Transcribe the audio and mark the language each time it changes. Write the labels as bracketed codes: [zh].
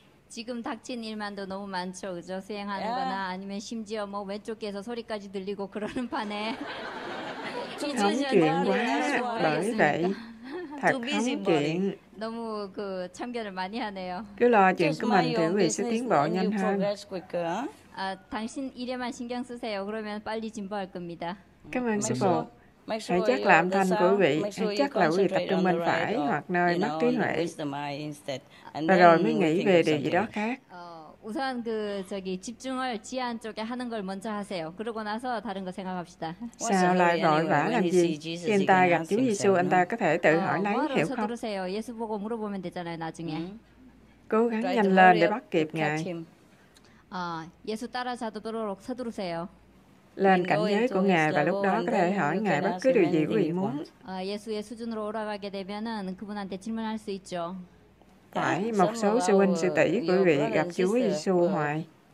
[ko] 지금 닥친 일만도 너무 많죠. 그죠? 수행하는 거나 아니면 심지어 뭐 왼쪽 귀에서 소리까지 들리고 그러는 판에 [vi] Hóng chuyện quá, bởi vậy thật hóng chuyện. [ko] 너무 참견을 많이 하네요. [vi] Cứ lo chuyện của mình thì quý vị sẽ tiến bộ nhanh hơn. [ko] 당신 일에만 신경 쓰세요. 그러면 빨리 진보할 겁니다. [vi] Cảm ơn sư phụ. Hãy chắc là âm thanh của quý vị, hãy chắc là quý vị tập trung bên phải hoặc nơi mất trí huệ. Và rồi mới nghĩ về điều gì đó khác. [ko] 우선 집중을 지하 쪽에 하는 걸 먼저 하세요. 그러고 나서 다른 거 생각합시다. [vi] Sao lại vội vã làm gì? Khi anh ta gặp Chúa Giêsu, anh ta có thể tự hỏi lấy, hiểu không? [ko] 서두르세요. 예수 보고 물어보면 되잖아요, 나중에. [vi] Cố gắng nhanh lên để bắt kịp Ngài. [ko] 예수 따라잡도록 서두르세요. [vi] Lên cảnh giới của Ngài và lúc đó có thể hỏi Ngài bất cứ điều gì quý vị muốn. [ko] 예수의 수준으로 올라가게 되면은 그분한테 질문할 수 있죠. [vi] Phải, một số sư huynh sư tỷ của quý vị gặp Chúa Giêsu hoài.